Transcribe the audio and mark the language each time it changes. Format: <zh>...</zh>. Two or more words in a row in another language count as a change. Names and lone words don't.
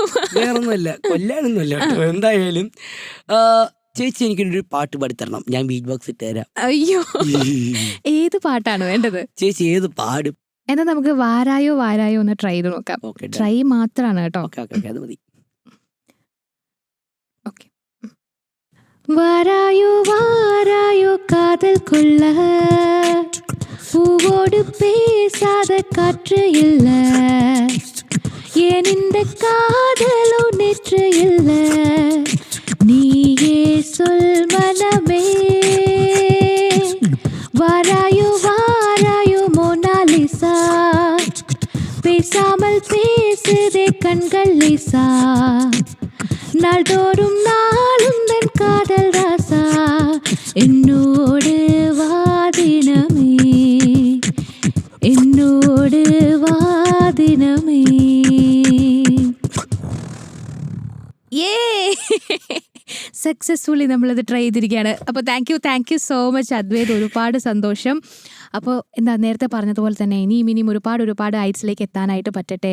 <ml>വേറൊന്നുമല്ല, കൊല്ലാനൊന്നുമല്ല കേട്ടോ. എന്തായാലും ചേച്ചി എനിക്കൊരു പാട്ട് പാടിത്തരണം, ഞാൻ</ml> <en>beat box</en> <ml>ഇട്ട് തരാം. അയ്യോ, ഏത് പാട്ടാണ് വേണ്ടത്? ചേച്ചി ഏത് പാടും? എന്നാ നമുക്ക് വാരായോ ഒന്ന് ട്രൈ ചെയ്ത് നോക്കാം. ട്രൈ മാത്രമാണ് കേട്ടോ. അത് മതി.</ml> <ta>வாராயோ காதல் கொள்ள, பூவோடு பேசாத காற்று இல்ல, ஏன் இந்த காதலோ நேற்று இல்ல, நீயே சொல் மனமே. வாராயோ மோனாலிசா, பேசாமல் பேசுதே கண்கள் லிசா, நாள்தோறும் நாளும் தன் காதல் ராசா, என்னோடு வாதினமே,</ta> <ml>എന്നോട് വാദിനമേ. സക്സസ്ഫുള്ളി നമ്മളത് ട്രൈ ചെയ്തിരിക്കുകയാണ്. അപ്പോൾ</ml> <en>thank you so much</en> <ml>അദ്വൈത്, ഒരുപാട് സന്തോഷം. അപ്പോൾ എന്താ നേരത്തെ പറഞ്ഞതുപോലെ തന്നെ ഇനിയും ഒരുപാട് ഹൈറ്റ്സിലേക്ക് എത്താനായിട്ട് പറ്റട്ടെ.</ml>